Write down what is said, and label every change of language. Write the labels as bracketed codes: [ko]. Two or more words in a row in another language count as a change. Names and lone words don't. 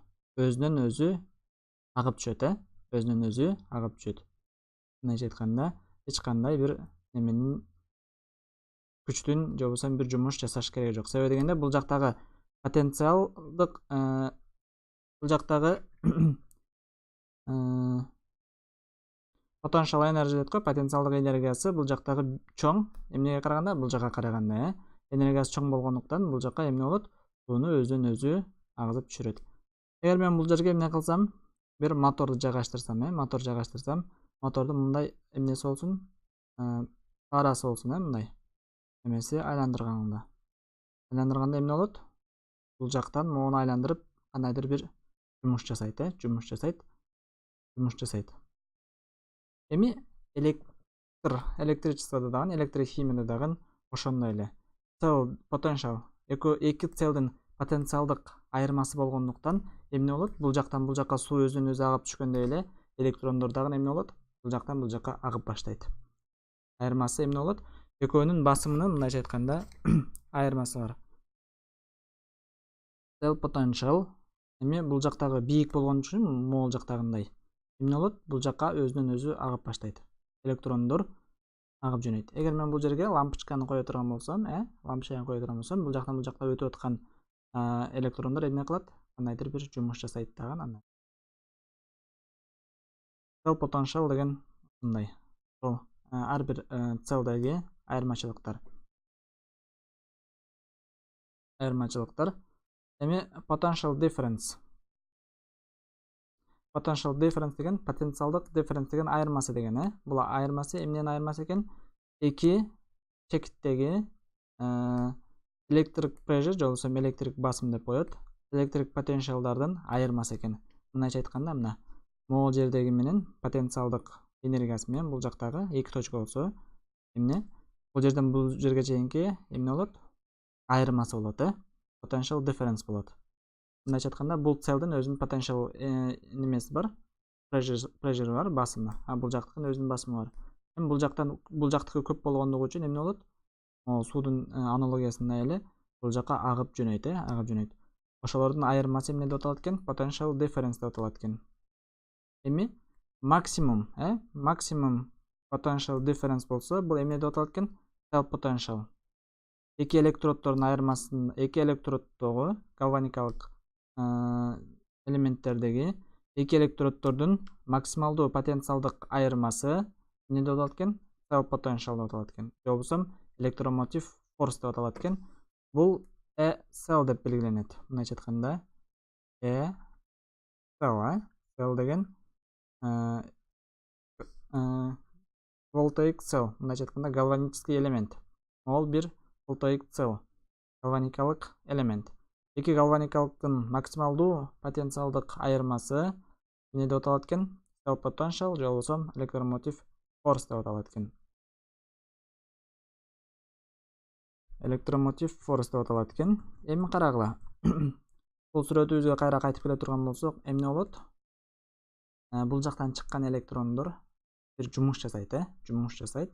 [ky] Өзүнөн өзү агып түшөт, Мындайча айтканда, эч кандай бир неменин күчтүн же болбосо бир жумуш жасаш кереги жок. Себеби дегенде бул жактагы потенциалдык бул жактагы [en] potential energy [ky] дейт го, потенциалдык энергиясы бул жактагы чоң эмнеге караганда? Бул жака караганда, энергиясы чоң болгондуктан бул жака эмне болот? Сууну өзүнөн өзү агызып түшүрөт. Эгер мен бул жерге эмне кылсам, бир моторду жайгаштырсам, мотордун мындай эмнеси болсун, парасы болсун, мындай эмеси айландырганда эмне болот? Бул жактан могуну айландырып, кандайдыр бир жумуш жасайт, Эми электричестводо дагы, электрохимияда дагы ошондой эле. [en] Cell potential [ky] эки целдин потенциалдык айырмасы болгондуктан эмне болот? Бул жактан бул жака суу өзүнөн өзү агып түшкөндөй эле электрондор дагы эмне болот? Бул жактан бул жака агып баштайт. Айырмасы эмне болот? Экөөнүн басымынын мындайча айтканда айырмасы бар. [en] Cell potential [ky] эми бул жактагы бийик болгон үчүн могул жактагындай эмне болот? Бул жака өзүнөн өзү агып баштайт. Электрондор агып жөнөйт. Эгер мен бул жерге лампочканы кое турган болсом, бул жактан бул жакка өтүп аткан электрондор эмне кылат? Кандайдыр бир жумуш жасайт дагы андан. [en] Cell potential [ky] деген ушундай. Бул ар бир целдеги айырмачылыктар. Эми [en] potential difference [ky] деген потенциалдык difference деген айырмасы деген, Бул айырмасы эмненин айырмасы экен? Эки чекиттеги [en] electric pressure [ky] же болбосо электрик басым деп коет. [en] Electric potentialдардын [ky] айырмасы экен. Мындайча айтканда, мына могул жердеги менен потенциалдык энергиясы менен бул жактагы эки точка болсо эмне бул жерден бул жерге чейинки эмне болот? Айырмасы болот, [en] potential difference болот. [ky] Мындайча айтканда, бул целдин өзүнүн potential немеси бар, pressure бар, басымы. Бул жактыкын өзүнүн басымы бар. Эми бул жактыкы көп болгондугу үчүн эмне болот? Суудун аналогиясында эле бул жака агып жөнөйт, агып жөнөйт. Ошолордун айырмасы эмне деп аталат экен? [en] Potential difference [ky] деп аталат экен. Эми максимум, максимум [en] potential difference [ky] болсо, бул эмне деп аталат экен? [en] Cell potential. [ky] Эки электроддордун айырмасын, эки электроддогу галваникалык элементтердеги эки электроддордун максималдуу потенциалдык айырмасы эмне деп аталат экен? [en] Cell potential [ky] деп аталат экен. Же болбосо [en] electromotive force [ky] деп аталат экен. Бул cell деп белгиленет. Мындайча айтканда, [en] cell, cell деген voltaic cell, [ky] мындайча айтканда [ru] галванический элемент. [ky] Ол бир [en] voltaic cell, [ky] галваникалык элемент. Эки галваникалыктын максималдуу потенциалдык айырмасы эмне деп аталат экен? [en] Cell potential [ky] же болбосо [en] electromotive force [ky] деп аталат экен. [en] Electromotive force [ky] деп аталат экен. Эми карагыла. Бул сүрөтүбүзгө кайра кайтып келе турган болсок, эмне болот? Бул жактан чыккан электрондор бир жумуш жасайт, жумуш жасайт.